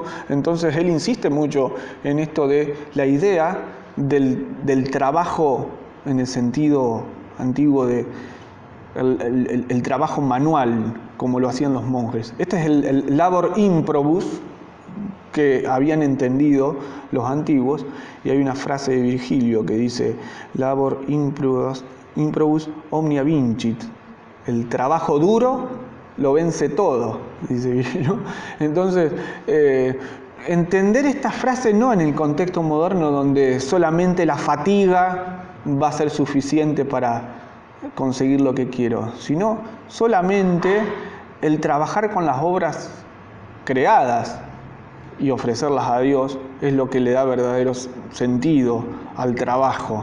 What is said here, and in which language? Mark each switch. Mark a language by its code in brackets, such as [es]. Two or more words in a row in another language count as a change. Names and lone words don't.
[es] Entonces él insiste mucho en esto de la idea del trabajo en el sentido antiguo de el trabajo manual, como lo hacían los monjes. Este es el [la] labor improbus [es] que habían entendido los antiguos, y hay una frase de Virgilio que dice: [la] labor improbus omnia vincit. [es] El trabajo duro lo vence todo, dice Virgilio. Entonces, entender esta frase no en el contexto moderno donde solamente la fatiga va a ser suficiente para conseguir lo que quiero, sino solamente el trabajar con las obras creadas y ofrecerlas a Dios es lo que le da verdadero sentido al trabajo.